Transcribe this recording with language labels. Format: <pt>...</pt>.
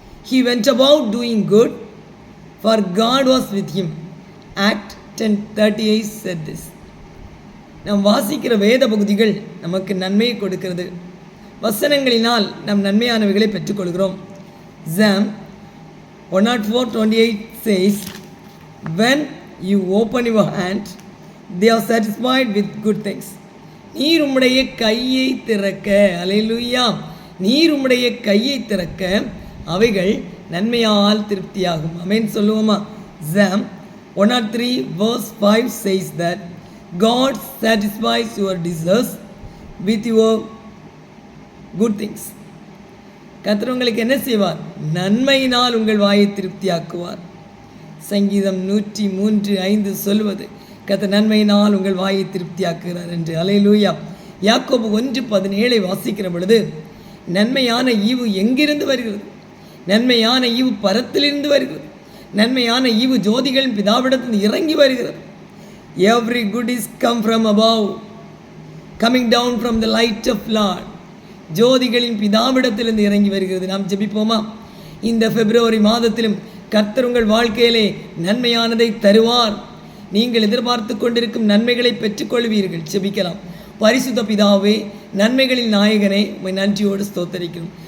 <en>He went about doing good, for God was with him. Act 10:38 said this.</en> <ta>நாம் வாசிக்கிற வேத பகுதிகள் நமக்கு நன்மையை கொடுக்கிறது. வசனங்களினால் நாம் நன்மையானவைகளை பெற்றுக்கொள்கிறோம்.</ta> <en>Psalm 104:28 says, when you open your hand, they are satisfied with good things.</en> <ta>நீர் உம்முடைய கையை திறக்க, அல்லேலூயா, நீர் உம்முடைய கையை திறக்க அவைகள் நன்மையால் திருப்தியாகும். ஆமென் சொல்லுவோமா?</ta> <en>Psalm 103:5 says that God satisfies your desires with your good things.</en> <ta>கர்த்தர் உங்களுக்கு என்ன செய்வார்? நன்மையினால் உங்கள் வாயை திருப்தியாக்குவார். சங்கீதம் 103:5 சொல்வது, கர்த்தர் நன்மையினால் உங்கள் வாயை திருப்தியாக்குகிறார் என்று. அல்லேலூயா. யாக்கோபு 1:17 வாசிக்கிற பொழுது, நன்மையான ஈவு எங்கிருந்து வருகிறது? நன்மையான ஈவு பரத்திலிருந்து வருகிறது. நன்மையான ஈவு ஜோதிகளின் பிதாவிடத்தில் இறங்கி வருகிறது.</ta> <en>Every good is come from above, coming down from the light of Lord.</en> <ta>ஜோதிகளின் பிதாவிடத்திலிருந்து இறங்கி வருகிறது. நாம் ஜெபிப்போமா? இந்த பிப்ரவரி மாதத்திலும் கர்த்தர் உங்கள் வாழ்க்கையிலே நன்மையானதை தருவார். நீங்கள் எதிர்பார்த்து கொண்டிருக்கும் நன்மைகளை பெற்றுக்கொள்வீர்கள். ஜெபிக்கலாம். பரிசுத்த பிதாவே, நன்மைகளின் நாயகனே, உம்மை நன்றியோடு ஸ்தோத்தரிக்கிறோம்.</ta>